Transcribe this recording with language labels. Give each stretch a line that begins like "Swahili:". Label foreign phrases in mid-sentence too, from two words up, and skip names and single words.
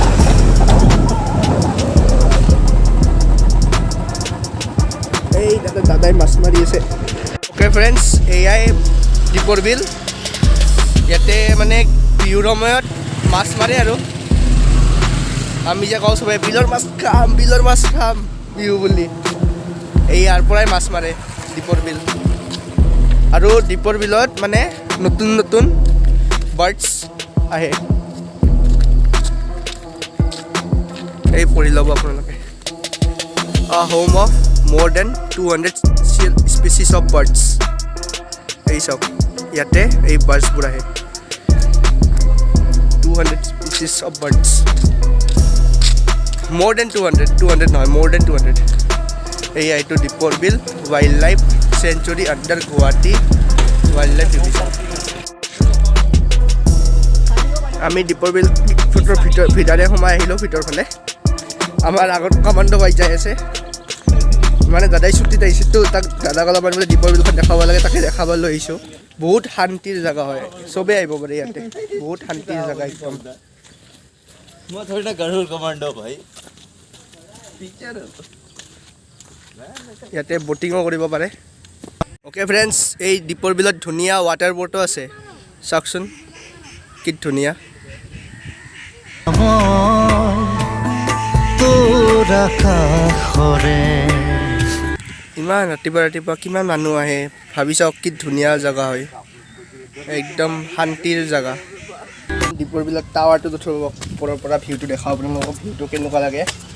Assamese: এই দাদাই মাছ মাৰি আছে
English: okay friends
Assamese: এয়াই দীপৰ বিল ইয়াতে মানে বিহুৰ সময়ত মাছ মাৰে আৰু আমি যে কওঁ চবে বিলৰ মাছ খাম বিহু বুলি এই ইয়াৰ পৰাই মাছ মাৰে দীপৰ বিল আৰু দীপৰ বিলত মানে নতুন নতুন বাৰ্ডছ আহে এই পঢ়ি ল'ব আপোনালোকে
English: home of more than 200 species of birds
Assamese: এই সব ইয়াতে এই বাৰ্ডছবোৰ আহে
English: 200 species of birds more than 200
Assamese: নহয়
English: more than 200
Assamese: এই এইটো দীপৰ বিল ৱাইল্ড লাইফ চেঞ্চুৰী আণ্ডাৰ গুৱাহাটী ৱাইল্ড লাইফ ডিভিজন আমি দীপৰ বিল ভিতৰে সোমাই আহিলোঁ ভিতৰফালে আমাৰ আগত কামাণ্ড বাই যাই আছে মানে দাদাই ছুটীত আহিছেতো তাক দাদাক অলপমান বোলে দীপৰ বিলখন দেখাব লাগে তাকে দেখাব লৈ আহিছোঁ বহুত শান্তিৰ জেগা হয় চবেই আহিব পাৰে ইয়াতে বহুত শান্তিৰ জেগা একদম
Hindi: मैं थोड़ी ना गरुड़ कमांडो भाई
Assamese: ইয়াতে বটিঙো কৰিব পাৰে
English: okay friends
Assamese: এই দীপৰ বিলত ধুনীয়া
English: water bird
Assamese: আছে চাওকচোন কি ধুনীয়া ইমান ৰাতিপুৱা কিমান মানুহ আহে ভাবি চাওক কি ধুনীয়া জেগা হয় একদম শান্তিৰ জেগা দীপৰ বিলত টাৱাৰটো উঠিব ওপৰৰ পৰা ভিউটো দেখাওঁ আপোনালোকক ভিউটো কেনেকুৱা লাগে